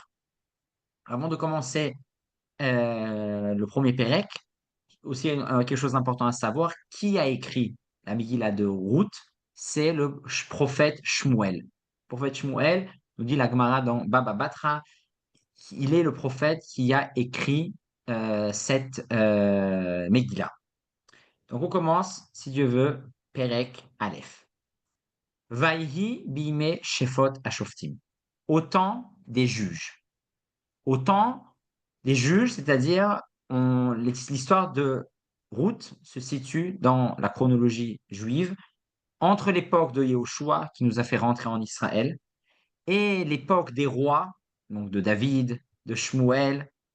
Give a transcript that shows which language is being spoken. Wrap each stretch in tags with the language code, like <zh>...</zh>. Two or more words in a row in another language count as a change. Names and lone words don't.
<fr>Avant de commencer le premier Pérec, aussi quelque chose d'important à savoir, qui a écrit la Megillah de Ruth? C'est le prophète Shmuel. Le prophète Shmuel, nous dit la Gemara dans Baba Batra, il est le prophète qui a écrit cette Megillah. Donc on commence, si Dieu veut,</fr> <he>פרק אלף. ויהי בימי שפוט השופטים.</he> <fr>Au temps des juges. Au temps des juges, c'est-à-dire l'histoire de Ruth se situe dans la chronologie juive entre l'époque de Yehoshua, qui nous a fait rentrer en Israël, et l'époque des rois, donc de David, de Shmuel.</fr>